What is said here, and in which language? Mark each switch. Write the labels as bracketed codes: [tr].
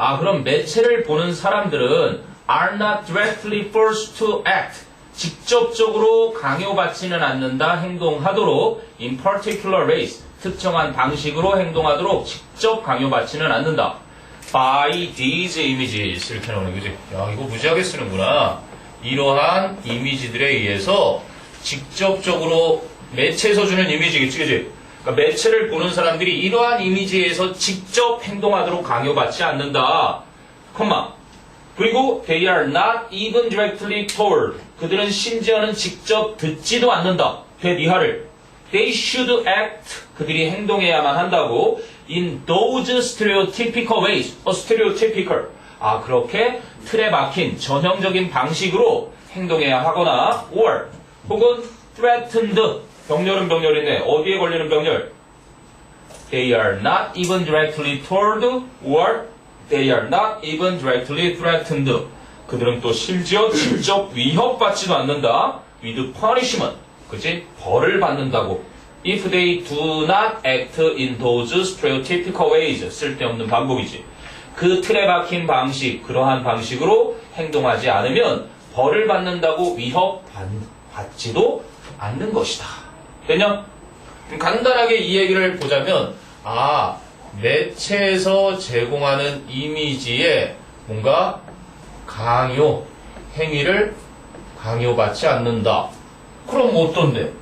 [ko] 그럼 매체를 보는 사람들은 [en] are not directly forced to act. [ko] 직접적으로 강요받지는 않는다, 행동하도록 [en] in particular ways. [ko] 특정한 방식으로 행동하도록 직접 강요받지는 않는다. [en] by these images. [ko] 이렇게 나오네, 그지? 야, 이거 무지하게 쓰는구나. 이러한 이미지들에 의해서 직접적으로 매체에서 주는 이미지겠지, 그지? 그러니까 매체를 보는 사람들이 이러한 이미지에서 직접 행동하도록 강요받지 않는다. 콤마. 그리고 [en] they are not even directly told. [ko] 그들은 심지어는 직접 듣지도 않는다. [en] 대니하를. They should act. [ko] 그들이 행동해야만 한다고. [en] In those stereotypical ways. stereotypical. [ko] 그렇게 틀에 박힌 전형적인 방식으로 행동해야 하거나 or 혹은 [en] threatened. [ko] 병렬은 병렬이네. 어디에 걸리는 병렬? [en] They are not even directly told or they are not even directly threatened. [ko] 그들은 또 심지어 직접 위협받지도 않는다. [en] with punishment. [ko] 그치? 벌을 받는다고. [en] If they do not act in those stereotypical ways. [ko] 쓸데없는 반복이지. 그 틀에 박힌 방식, 그러한 방식으로 행동하지 않으면 벌을 받는다고 위협받지도 않는 것이다. 됐냐? 간단하게 이 얘기를 보자면 매체에서 제공하는 이미지에 뭔가 강요, 행위를 강요받지 않는다. 그럼 뭐 어떤데?